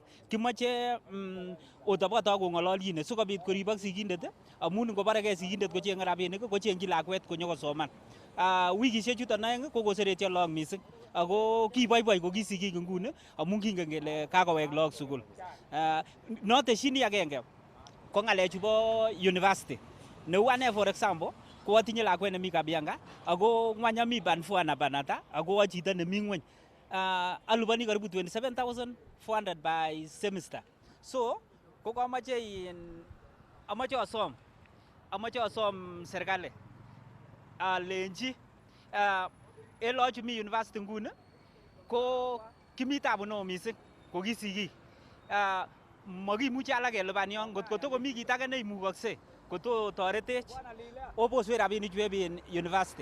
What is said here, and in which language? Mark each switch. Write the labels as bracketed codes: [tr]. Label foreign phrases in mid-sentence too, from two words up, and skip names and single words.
[kln] Kimoche otoboto kong'ololyine sikobit koribok sigindet amun ngobarekee sigindet kocheng'e rabinik kocheng'chi lakwet konyokosoman. Wikishek chuton aeng ko koseretyo lok mising ako kiboiboi ko kisigik nguni amun kingen kele kakowek lok sukul. Notesyini agenge ko ng'alechu bo university. Neu ane [en] for example [kln] ko atinye lakwet nemi Kabianga ako ng'wany ami band 4 ana banata ako chito nemi ng'weny. Alupani karibu 27,400 [en] by semester. [kln] So ko kamache asom serikali alenji elochu mi university nguni ko kimi tabu neo mising ko kisigik. Makimuche alak kelipan yon ngot ko tokomi kit age neimukokse koto toretech oboswe rabinik chu en university.